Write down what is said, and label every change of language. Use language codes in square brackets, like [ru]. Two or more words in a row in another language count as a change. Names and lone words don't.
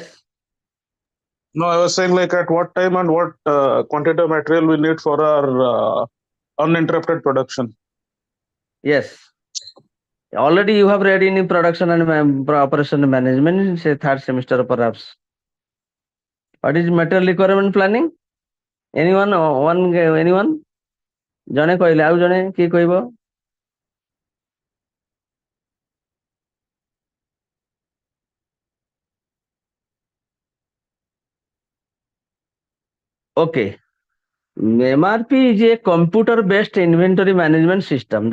[en] No, I was saying like at what time and what quantity of material we need for our uninterrupted production. Yes. Already you have read in production and operation management, say third semester perhaps. What is material requirement planning? Anyone? Anyone? [or] ଜଣେ କହିଲେ ଆଉ ଜଣେ କିଏ କହିବ? [en] Okay. MRP is a computer-based inventory management system.